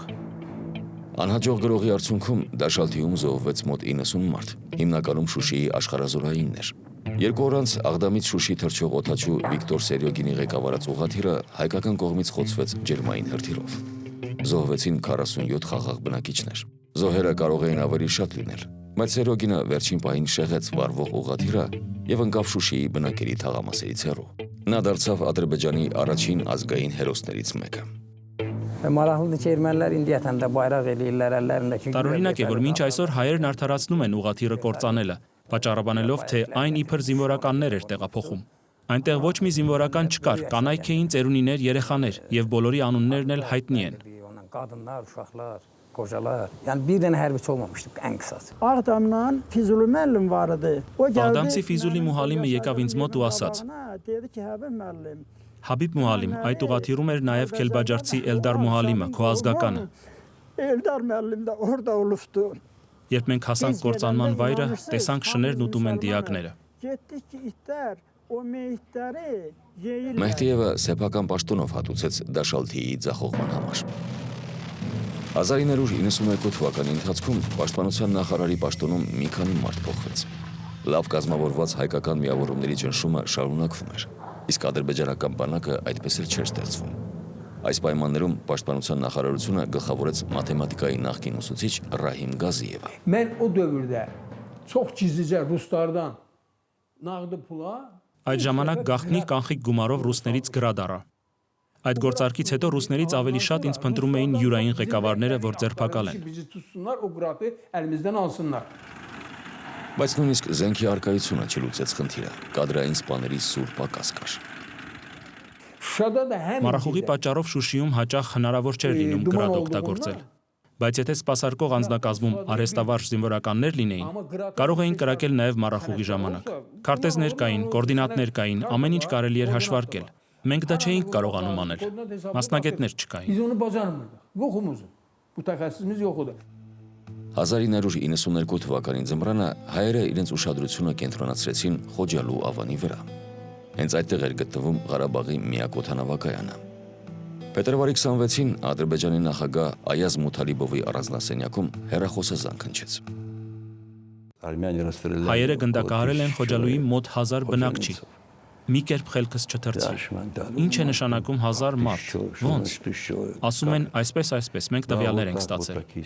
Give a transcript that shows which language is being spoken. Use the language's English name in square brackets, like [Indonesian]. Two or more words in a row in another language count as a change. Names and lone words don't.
[Armenian] Անհաջող գրողի արդյունքում Դաշալթիում զոհվեց մոտ 90 մարդ, հիմնականում Շուշիի աշխարհազորայիններ։ 2 օր անց Աղդամից Շուշի թռչող օդաչու Վիկտոր Սերյոգինի ղեկավարած ուղղաթիռը հայկական կողմից խոցվեց ջերմային հրթիռով։ Զոհվեցին 47 խաղաղ բնակիչներ։ Զոհերը կարող էին ավելի շատ լինել, Բայց Սերոգինը վերջին պահին շեղեց վառվող ուղղաթիռը եւ ընկավ Շուշիի բնակելի թաղամասերից հեռու։ Նա դարձավ Ադրբեջանի առաջին ազգային հերոսներից մեկը։ [Azerbaijani] Maraqlıdır ki, ermənilər indiyyətən də bayraq eləyirlər əllərindəki. [Armenian] Տարօրինակ է, որ մինչ այսօր հայերն արդարացնում են ուղղաթիռը կործանելը, պատճառաբանելով, թե այն իբր զինվորականներ էր տեղափոխում։ Այնտեղ ոչ մի զինվորական չկար, կանայք էին, ծերունիներ, երեխաներ, եւ բոլորի անուններն էլ հայտնի են։ Qadınlar, uşaqlar, qocalar. Yəni bir dənə hərbiçi olmamışdı ən qısası. Ağdamdan Füzuli müəllim var idi. O gəldi. Ağdamցի Ֆիզուլի Մուհալիմը եկավ ինձ մոտ ու ասաց. [Azerbaijani] Dedi ki, Həbib müəllim. [Armenian] Հաբիբ Մուհալիմ, այդ ուղղաթիռում էր նաև Քելբաջարցի Էլդար Մուհալիմը, քո ազգականը։ [Azerbaijani] Eldar müəllim də orada olubdu. [Armenian] Երբ մենք հասանք կործանման վայրը, տեսանք շներն ուտում են դիակները։ [Azerbaijani] Getdik ki, itlər o meyitləri yeyirlər. [Armenian] Մեհդիևը սեփական պաշտոնով հատուցեց Դաշալթիի ձախողման համար։ 1992 թվականի ընթացքում պաշտպանության նախարարի պաշտոնում մի քանի մարդ փոխվեց։ Լավ կազմավորված հայկական միավորումների ճնշումը շարունակվում էր, իսկ ադրբեջանական բանակը այդպես էլ չէր ստեղծվում։ Այս պայմաններում պաշտպանության նախարարությունը գլխավորեց մաթեմատիկայի նախկին ուսուցիչ Ռահիմ Գազիևը։ [Azerbaijani] Mən o dövrdə çox gizlicə ruslardan nağdı pula [Armenian] Այդ ժամանակ գաղտնի կանխիկ գումարով ռուսներից գրադ առա։ Այդ գործարքից հետո ռուսներից ավելի շատ ինձ փնտրում էին յուրային ղեկավարները, որ ձերբակալեն։ [Azerbaijani] bizi tutsunlar, o qıratı əlimizdən alsınlar. [Armenian] Բայց նույնիսկ զենքի արկայությունը չլուծեց խնդիրը, կադրային սպաների սուր պակաս կար։ [Azerbaijani] Şuşada da həm [Armenian] Մառախուղի պատճառով Շուշիում հաճախ հնարավոր չէր լինում գրադ օգտագործել։ Բայց եթե սպասարկող անձնակազմում արհեստավարժ զինվորականներ լինեին, կարող էին կրակել նաև մառախուղի ժամանակ։ Քարտեզներ կային, կոորդինատներ կային, ամեն ինչ կարելի էր հաշվարկել։ Մենք դա չէինք կարողանում անել։ Մասնագետներ չկային։ [Azerbaijani] biz onu bacarmırdıq. Yoxumuz. Bu təxəssüsümüz yox idi. [Armenian] 1992 թվականի ձմռանը հայերը իրենց ուշադրությունը կենտրոնացրեցին Խոջալու ավանի վրա։ Հենց այդտեղ էր գտնվում Ղարաբաղի միակ օդանավակայանը։ Փետրվարի 26-ին Ադրբեջանի նախագահ Այազ Մութալիբովի առանձնասենյակում հեռախոսազանգ հնչեց։ Հայերը գնդակահարել են Խոջալուի մոտ 1000 բնակչի։ Մի կերպ խելքս չթռցի։ Ինչ է նշանակում 1000 մարդ։ Ոնց։ Ասում են այսպես, մենք տվյալներ ենք ստացել։